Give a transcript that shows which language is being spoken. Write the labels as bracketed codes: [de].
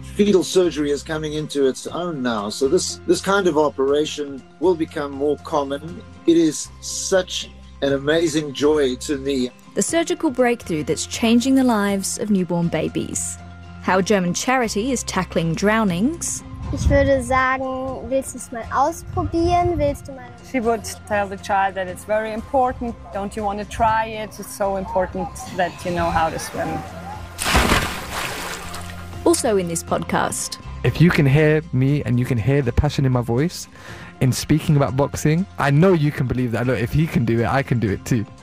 [en] Fetal surgery is coming into its own now, so this kind of operation will become more common. It is such an amazing joy to me. The surgical breakthrough that's changing the lives of newborn babies. How a German charity is tackling drownings. [de] Ich würde sagen, willst du es mal ausprobieren? Willst du mal? [en] She would tell the child that it's very important. Don't you want to try it? It's so important that you know how to swim. Also in this podcast. If you can hear me and you can hear the passion in my voice in speaking about boxing, I know you can believe that. Look, if he can do it, I can do it too.